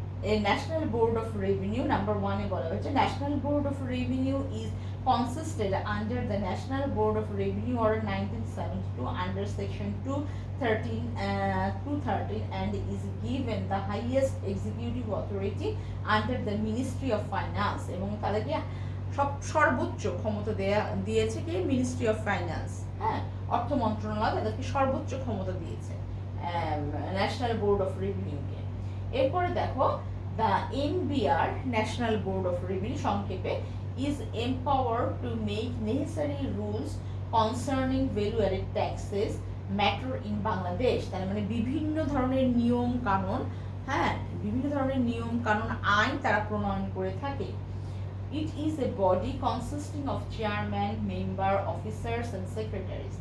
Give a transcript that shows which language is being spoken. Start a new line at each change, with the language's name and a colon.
English: এই national board of revenue number 1
Bangla: এ বলা হয়েছে
English: national board of revenue is consisted under the National Board of Revenue Order 1972 under section 213 and is given the highest executive authority under the Ministry of Finance
Bangla: এবং তাদেরকে সর্বোচ্চ ক্ষমতা দিয়েছে কি ministry of finance, হ্যাঁ অর্থ মন্ত্রণালয় তাদেরকে সর্বোচ্চ ক্ষমতা দিয়েছে ন্যাশনাল বোর্ড অফ রেভিনিউকে। এরপরে দেখো
English: the NBR national board of revenue
Bangla: সংক্ষেপে
English: is empowered to make necessary rules concerning value-added taxes matter in Bangladesh।
Bangla: তার মানে বিভিন্ন ধরনের নিয়ম কানুন, হ্যাঁ বিভিন্ন ধরনের নিয়ম কানুন আইন তারা প্রণয়ন করে থাকে।
English: It is a body consisting of chairman, member, officers and secretaries.